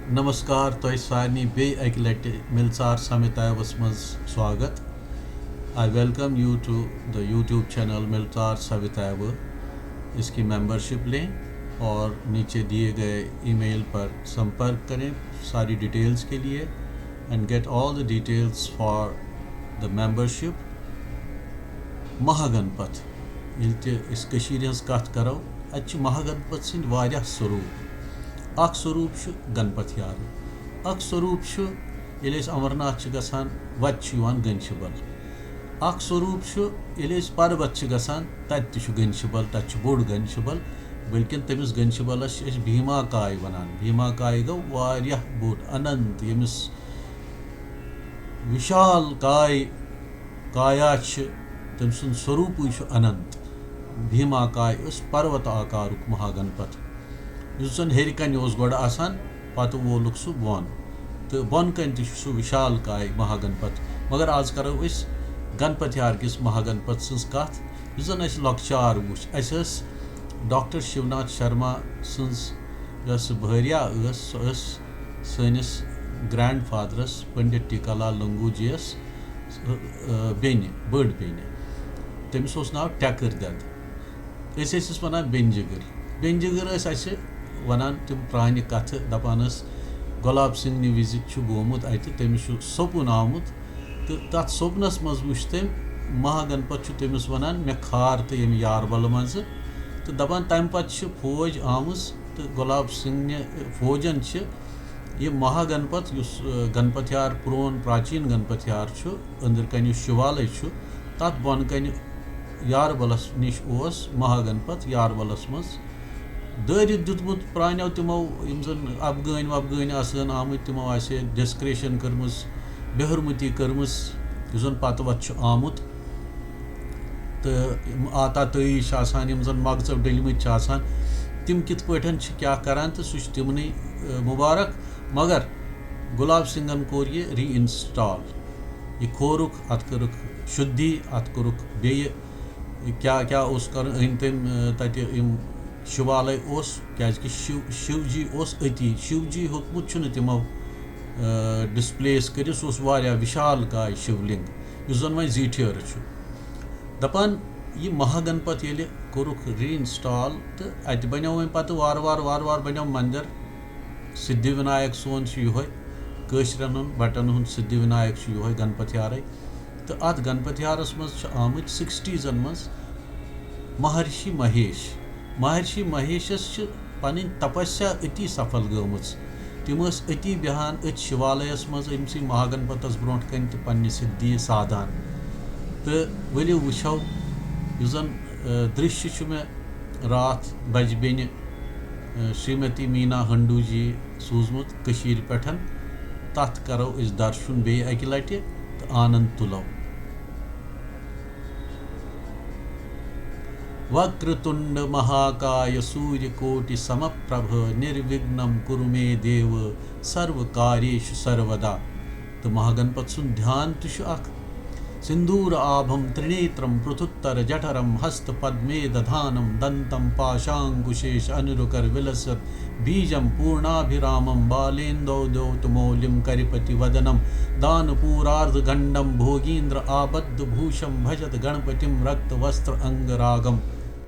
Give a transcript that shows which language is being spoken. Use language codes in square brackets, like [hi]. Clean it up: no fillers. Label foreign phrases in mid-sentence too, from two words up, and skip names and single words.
[ks] नमस्कार तो सारे बे अक लट मिलसार समितावस मज स्वागत। [en] I welcome you to the YouTube channel मिलसार सविताव। [hi] इसकी मेंबरशिप लें और नीचे दिए गए ईमेल पर संपर्क करें सारी डिटेल्स के लिए [en] and get all the details for the membership. [ks] महागणपत इस कत करो अत महागणपत सद वारिया स्वरूप। अख स्वरूप गणपत यार अख स्वरूप ये अमरनाथ गसान वत गंशबल। अख स्वरूप ये पर्वत गसान तत गंशबल तत बोड़ गंशबल बल्कि तमिस गंशबलस भीमा काय वनान। भीमा काय गो वारिया बोड़ अनंत यमिस विशाल काय काया तम सुन स्वरूप अनंत। भीमा काय पर्वत आकार महागणपत उस जन हेरिकन गोड़ आसान पत वोलुक सह बोन तो बोन कन सह विशाल काय महागणपत। मगर आज करो गणपत यार किस महागणपत सज कत उस जन लॉकचार वो डॉक्टर शिवनाथ शर्मा सज भारिया सनिस ग्रैंड फादरस पंडित टीकालाल लंगूजीस बेन बड़ बेन तमिस नाव टैकर दद वन बेंजिगर। बेंजिगर वनान तम प्रान कथ दपान गुलाब सिंह विज गोमुत अत तमिस सोपुन आमुत तो तथ सोपनस मज वुच तम महागणपत तमिस वनान मे खार तो यम यारबल मज तो दपान तम पत फौज आमुस तो गुलाब सिंह फौजन ये महागणपत गणपत यार प्रोन प्राचीन गणपत यार अंदर कन शिवालय तथ बन कन यारबलस निश महागणपत यारबलस मज दरित दुतमुत प्रानो तमो यम अफगान वफगान आसन आमुत तमो डिस्क्रेशन कर्मस बेहरमती कर्मस जन पत वत आमुत तो आता तईश आसान यम जन मगजब डलमत तिम कित पठन क्या करान तो सह तिमन मुबारक। मगर गुलाब सिंगन कोर ये [en] re-install [ks] ये खोरुक अत करुक शुद्धि अत करुक बे क्या क्या कर तम तम शिवालय क्या शिवजी अति शिवजी होतमुत तमो डिस्प्लेस कर सह विशाल काय शिवलिंग उस जन वो जीठर दपान यह महागणपत ये कोरुक [en] re-install [ks] तो अत बनो वो पे वार वार बनो मंदिर सिद्धि विनायक सोन यहन बटन हूँ सिद्धि विनायक यह गणपत यार तो अत गणपत यारस मज आमुत 60s मज महर्षि महेशस पन तपस्या अति सफल गमच तम अति बेहान अत शिवालयस मज अमस महागणपतस ब्रो कन तो पन्ने सिद्धि साधान तो वलियो वुछो यु जन दृश्य मे रात बज बेन श्रीमती मीना हंडू जी सूजमुत कशीर पेठन तथ करो दर्शन बे अकि लटि तो आनंद तुलो। [sa] वक्रतुंड महाकाय सूर्यकोटि समप्रभ निर्विघ्नं कुरु मे देव सर्वकार्येषु सर्वदा। [ks] तो महागणपत सुन ध्यान [sa] तो सिंदूर आभम त्रिनेत्रम पृथुत्तर जठरम हस्त पद्मे दधानम दंतम पाशांकुशेष अनुरुकर विलसत बीजम पूर्णाभिरामम बालेन्दौ द्योतमौलिम करिपति वदनम दानपूरार्धगंडम भोगीन्द्र आबद्ध भूषम भजत गणपतिम रक्त वस्त्र अंगरागम।